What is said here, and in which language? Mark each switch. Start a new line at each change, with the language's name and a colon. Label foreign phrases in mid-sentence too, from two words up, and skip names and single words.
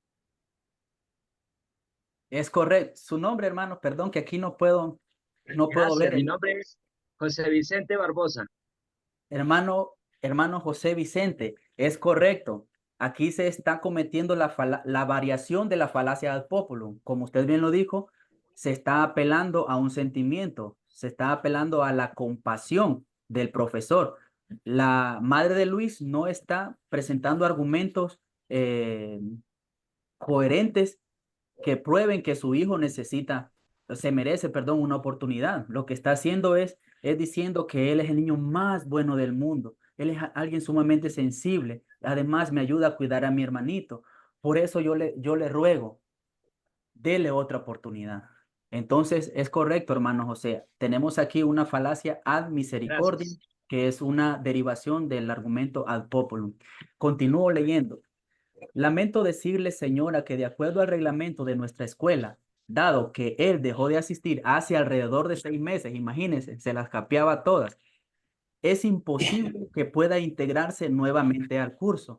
Spanish: Es correcto. Su nombre, hermano, perdón que aquí no puedo Gracias. Mi ver. nombre es José Vicente Barbosa. Hermano José Vicente, es correcto. Aquí se está cometiendo la variación de la falacia
Latin: ad populum.
Spanish: Como usted bien lo dijo, se está apelando a un sentimiento, se está apelando a la compasión del profesor. La madre de Luis no está presentando argumentos coherentes que prueben que su hijo se merece, perdón, una oportunidad. Lo que está haciendo es diciendo que él es el niño más bueno del mundo. Él es alguien sumamente sensible. Además, me ayuda a cuidar a mi hermanito. Por eso yo le ruego, dele otra oportunidad. Entonces, es correcto, hermano José. Tenemos aquí una falacia
Latin: ad misericordiam,
Spanish: Gracias. que es una derivación del argumento
Latin: ad populum.
Spanish: Continúo leyendo. Lamento decirle, señora, que de acuerdo al reglamento de nuestra escuela, dado que él dejó de asistir hace alrededor de 6 meses, imagínense, se las capeaba todas, es imposible que pueda integrarse nuevamente al curso.